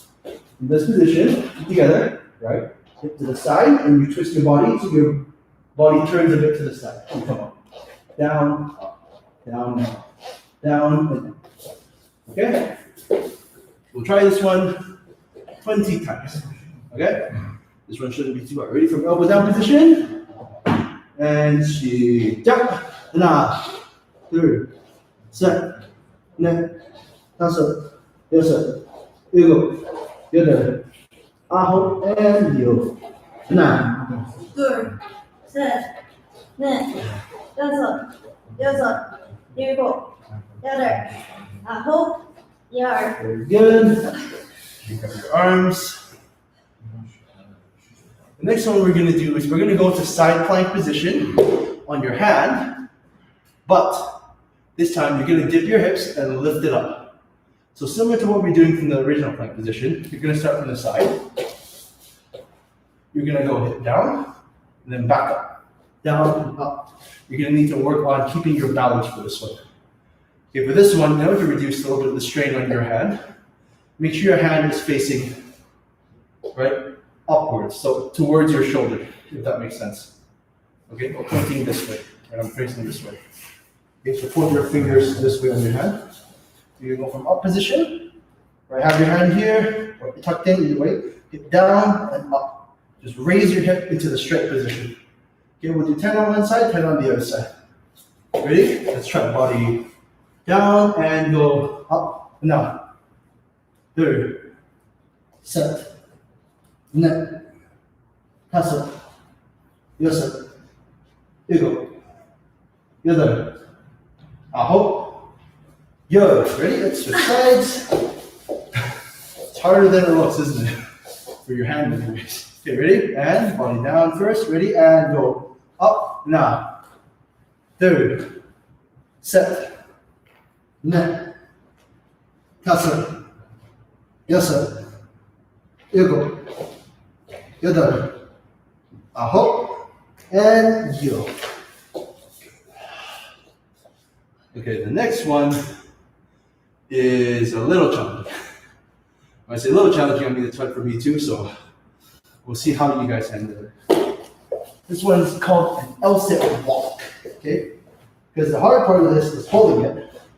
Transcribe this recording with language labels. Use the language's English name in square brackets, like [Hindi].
[English] In this position, together, right? Hip to the side, and you twist your body so your body turns a bit to the side. And come up. Down, up, down, up, down, and down. Okay? We'll try this one 20 times. Okay? This one shouldn't be too hard. Ready from elbow down position? And she down. [Korean] 하나, 둘, 셋, 넷, 다섯, 여섯, 일곱, 여덟, 아홉, [English] and [Korean] 열. 하나, 둘, 셋, 넷, 다섯, 여섯, 일곱, 여덟, 아홉, 열. [English] very good. Pick up your arms. The next one we're going to do is we're going to go to side plank position on your hand, but this time you're going to dip your hips and lift it up. So similar to what we're doing from the original plank position, you're going to start from the side. You're going to go hip down and then back up, down and up. You're going to need to work on keeping your balance for this one. Okay, for this one, in order to reduce a little bit of the strain on your hand, make sure your hand is facing right upwards, so towards your shoulder, if that makes sense. Okay, or pointing this way, and I'm facing this way. Okay, so point your fingers this way on your hand. You go from up position, right? Have your hand here, or tucked in either way. Hip down and up. Just raise your hip into the straight position. Okay, we'll do 10 on one side, 10 on the other side. Ready? Let's try body down and go up and down. Third, set. [Korean] 넷, 다섯, 여섯, 일곱, 여덟, 아홉, 열. [English] Ready? Let's switch sides. It's harder than it looks, isn't it? For your hand anyways. Okay, ready? And body down first. Ready? And go up, now. Third, set, [Korean] 넷, 다섯, 여섯, 일곱, 여덟, 아홉, [English] and [Korean] 열. [English] Okay, the next one is a little challenging. When I say a little challenging, I mean it's hard for me too, so we'll see how you guys handle it. This one is called an L-sit walk, okay? Because the hard part of this is holding it.